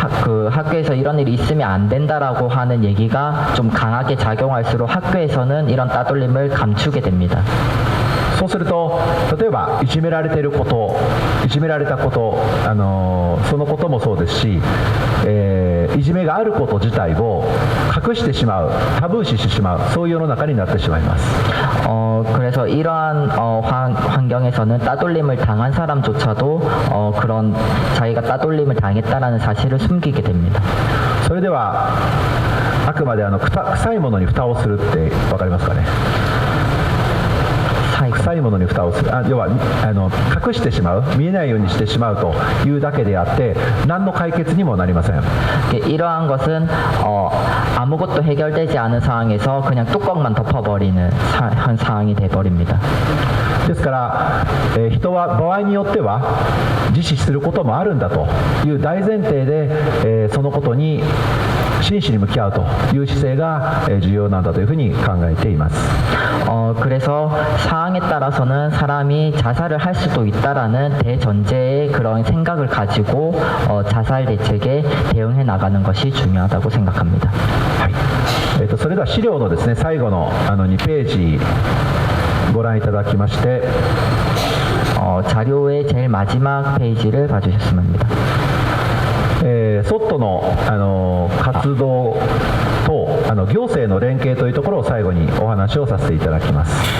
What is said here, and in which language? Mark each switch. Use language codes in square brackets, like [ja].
[ko] 그 학교에서 이런 일이 있으면 안 된다라고 하는 얘기가 좀 강하게 작용할수록 학교에서는 이런 따돌림을 감추게 됩니다. [ja] そうすると、例えばいじめられていること、いじめられたこと、そのこともそうですし、いじめがあること自体を隠してしまう、タブー視してしまう、そういう世の中になってしまいます。 [ko] 그래서 이러한 환경에서는 따돌림을 당한 사람조차도 그런 자기가 따돌림을 당했다라는 사실을 숨기게 됩니다. [ja] それではあくまで臭いものに蓋をするって分かりますかね。臭いものに蓋をする、要は隠してしまう、見えないようにしてしまうというだけであって何の解決にもなりません。 [ko] 이러한 것은 아무것도 해결되지 않은 상황에서 그냥 뚜껑만 덮어버리는 한 상황이 돼버립니다. [ja] ですから、人は場合によっては自死することもあるんだという大前提で、そのことに真摯に向き合うという姿勢が重要なんだというふうに考えています。 [ko] 그래서 상황에 따라서는 사람이 자살을 할 수도 있다라는 대전제의 그런 생각을 가지고 자살 대책에 대응해 나가는 것이 중요하다고 생각합니다. [ja] はい、それでは資料のですね、最後の2ページご覧いただきまして、 [ko] 자료의 제일 마지막 페이지를 봐주셨으면 합니다. [ja] ソットの、活動と行政の連携というところを最後にお話をさせていただきます。